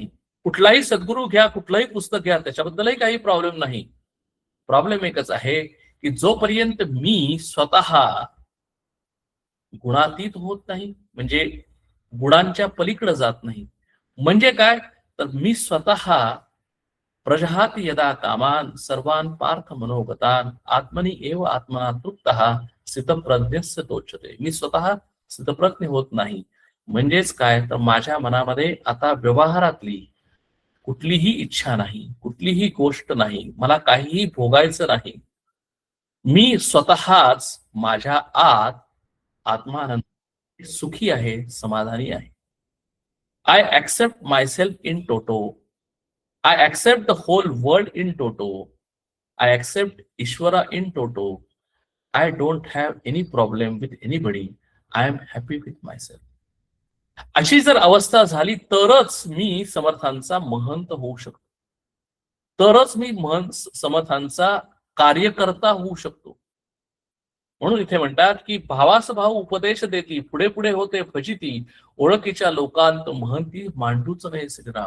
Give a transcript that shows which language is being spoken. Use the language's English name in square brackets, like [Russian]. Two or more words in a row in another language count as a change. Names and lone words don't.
[Marathi] कुठलाही सद्गुरू घ्या, कुठलंही पुस्तक घ्या, त्याच्याबद्दलही काही प्रॉब्लेम नाही. प्रॉब्लेम एकच आहे की जोपर्यंत मी स्वतः गुणातीत होत नाही, म्हणजे गुणांच्या पलीकडे जात नाही, म्हणजे काय तर मी स्वतः [Sanskrit] प्रजहाति यदा कामान सर्वान पार्थ मनोगतान आत्मनि एव आत्मना तृप्तः स्थितप्रज्ञस्य तोच्यते. [Marathi] मी स्वतः स्थितप्रज्ञ होत नाही, म्हणजेच काय तर माझ्या मनामध्ये आता व्यवहारातली कुठलीही इच्छा नाही, कुठलीही गोष्ट नाही, मला काहीही भोगायचं नाही. मी स्वतःच माझ्या आत आत्मानंद सुखी आहे, समाधानी आहे. [English] I accept myself in toto. I accept the whole world in toto. I accept Ishvara in toto. I don't have any problem with anybody. I am happy with myself. [Marathi] अशी जर अवस्था झाली तरच मी समर्थांचा महंत होऊ शकतो, तरच मी समर्थांचा कार्यकर्ता होऊ शकतो. म्हणून इथे म्हणतात की भावास भाव उपदेश देती, पुढे पुढे होते फजिती, ओळखीच्या लोकांत महंती मांडूच नाही श्रीराम.